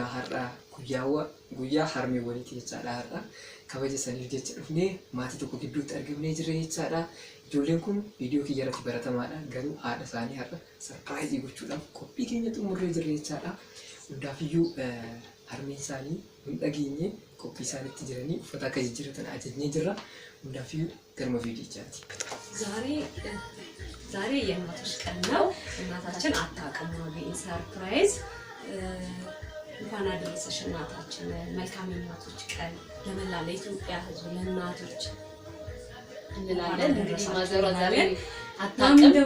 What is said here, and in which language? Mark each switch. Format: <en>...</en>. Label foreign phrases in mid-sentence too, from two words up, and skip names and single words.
<om>har'a guyyaa harmeewwaniiti jechaadha har'a kabaja saniif jecha dhufnee maatii tokko gidduutti argamnee jirra jechaadha ijoolleen kun viidiyoo kiyya irratti baratamaadha garuu haadha isaanii har'a sarpiraayizii gochuudhaaf qophii keenya xumurree jirra jechaadha hundaafiyyuu harmeen isaanii hin dhageenye qophii isaaniitti jiranii uffata akka jijjiiratan ajajnee jirra hundaafiyyuu garma viidiyochaati.</om> <am>ዛሬ የእናቶች ቀን ነው። እናታችን አታውቅም ወገን ሰርፕራይዝ እንኳን አደረሰሽ እናታችን። መልካም የእናቶች ቀን ለመላ ለኢትዮጵያ ሕዝብ ለእናቶች እንላለን። እንግዲህ ማዘሯ ዛሬ አታውቅም</am>